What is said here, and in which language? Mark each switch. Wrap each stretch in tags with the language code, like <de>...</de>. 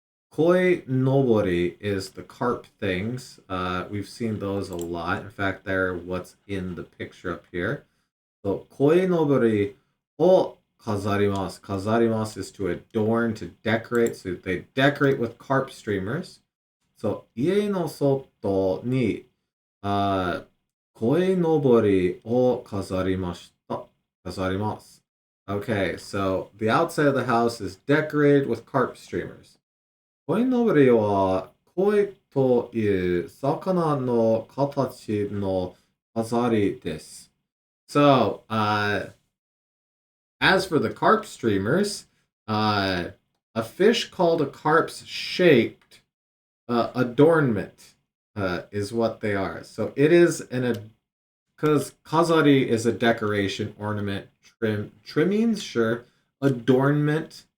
<en>Koi nobori is the carp things. We've seen those a lot. In fact, they're what's in the picture up here.</en> <ja>So koi nobori o kazarimasu.</ja> <en>Kazarimasu is to adorn, to decorate. So they decorate with carp streamers.</en> <ja>So 家の外に鯉のぼりを飾りました。飾ります。</ja> <en>Okay, so the outside of the house is decorated with carp streamers.</en> <ja>鯉のぼりは鯉という魚の形の飾りです。</ja> <en>So, as for the carp streamers, a fish called a carp's shaped adornment is what they are. So it is because kazari is a decoration, ornament, trimmings, sure, adornment.</en>